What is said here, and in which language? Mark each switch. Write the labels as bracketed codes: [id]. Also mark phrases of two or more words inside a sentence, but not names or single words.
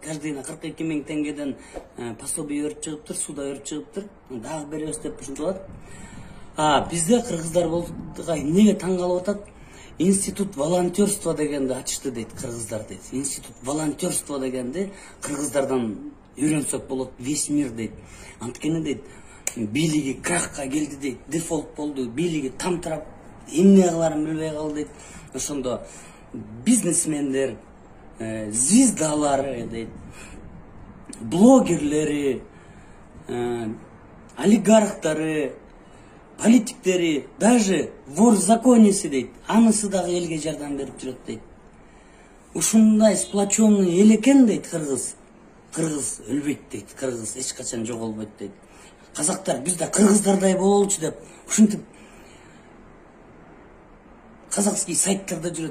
[ky] Каждыйына 42 000 теңгеден пособие берип чыгыптыр, суда берип чыгыптыр. Дагы беребиз деп ушинтип атат. Бизде кыргыздар болдуга эмнеге таң калып атат? [ru] Институт волонтерство [ky] дегенди ачышты дейт кыргыздар дейт. [ru] Институт волонтерство [ky] дегенди кыргыздардан үйрөнсөк болот, [ru] весь мир дейт. [ky] Анткени дейт, бийлиги крахка келди дейт, дефолт болду, бийлиги тамтырап, эмне кыларын билбей калды дейт. Ошондо бизнесмендер, звездалары дейт, блогерлери, олигархтары, политиктери, даже [ru] вор в законеси [ky] дейт, анысы дагы элге жардам берип жүрөт дейт. Ушундай сплоченный эл экен дейт кыргыз. Кыргыз өлбөйт дейт, кыргыз эч качан жоголбойт дейт. Казактар биз да кыргыздардай бололучу деп ушинтип казакский сайттарда жүрөт.